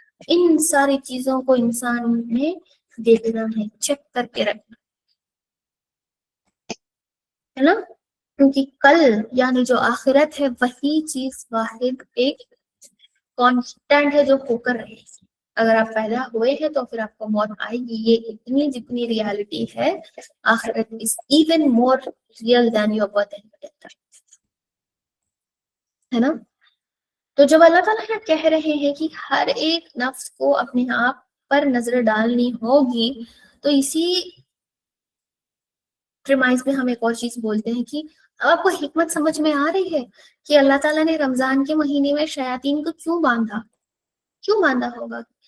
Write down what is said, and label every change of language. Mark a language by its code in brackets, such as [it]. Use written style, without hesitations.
[ur] ان ساری چیزوں کو انسان نے دیکھنا ہے، چیک کر کے رکھنا ہے نا. کیونکہ کل یعنی جو آخرت ہے وہی چیز واحد ایک کانسٹنٹ ہے جو ہو کر رہے گی. اگر آپ پیدا ہوئے ہیں تو پھر آپ کو موت آئے گی. یہ اتنی جتنی ریالٹی ہے، [en] آخرت is even more real than your birth and death. [ur] ہے نا. تو جب اللہ تعالیٰ یہ کہہ رہے ہیں کہ ہر ایک نفس کو اپنے آپ پر نظر ڈالنی ہوگی، تو اسی پریمائز میں ہم ایک اور چیز بولتے ہیں کہ اب آپ کو حکمت سمجھ میں آ رہی ہے کہ اللہ تعالیٰ نے رمضان کے مہینے میں شیاطین کو کیوں باندھا ہوگا.